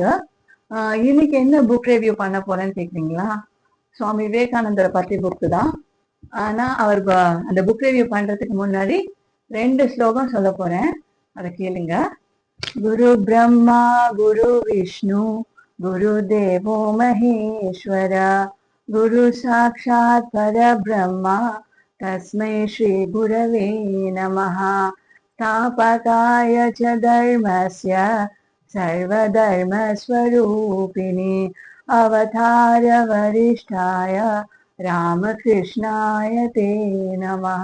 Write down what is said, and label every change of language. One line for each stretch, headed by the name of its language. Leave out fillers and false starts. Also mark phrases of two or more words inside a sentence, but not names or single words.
Tamil: இன்னைக்கு என்ன புக் ரிவ்யூ பண்ண போறேன்னு கேக்குறீங்களா? சுவாமி விவேகானந்தரை பத்தி புக்கு தான். ஆனா அவர் அந்த புக் ரிவ்யூ பண்றதுக்கு முன்னாடி 2 ஸ்லோகம் சொல்ல போறேன், அதை கேளுங்க.
Sanskrit: गुरु ब्रह्मा गुरु विष्णु गुरु देवो महेश्वर गुरु साक्षात् परब्रह्म तस्मै श्री गुरवे नमः। स्थापकाय च धर्मस्य सर्वधर्मस्वरूपिणे अवतारवरिष्ठाय रामकृष्णाय ते नमः।